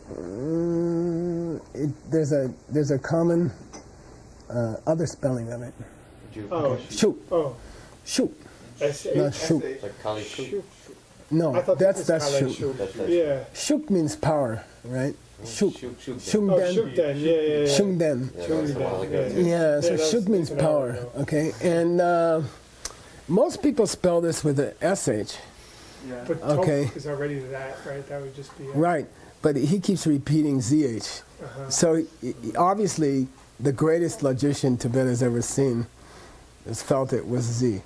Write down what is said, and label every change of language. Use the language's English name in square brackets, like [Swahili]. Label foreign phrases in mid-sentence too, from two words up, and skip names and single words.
[English] There's a common other spelling of it. Oh, Shuk. oh. Shuk. S-H. Not shuk. Like Kali Shuk. Shuk. No, I thought that's this was kinda shuk. shuk. Yeah. Shuk means power, right? Shuk. Shuk. Oh, Shungden. shukden. Yeah. Shungden. Yeah, that was a while ago. Yeah. Yeah, so that's shuk means an hour power, ago. okay? And most people spell this with an SH, Yeah. But Okay. top is already that, right? That would just be right? But he keeps repeating ZH. So obviously, the greatest logician Tibet has ever seen has felt it was Z.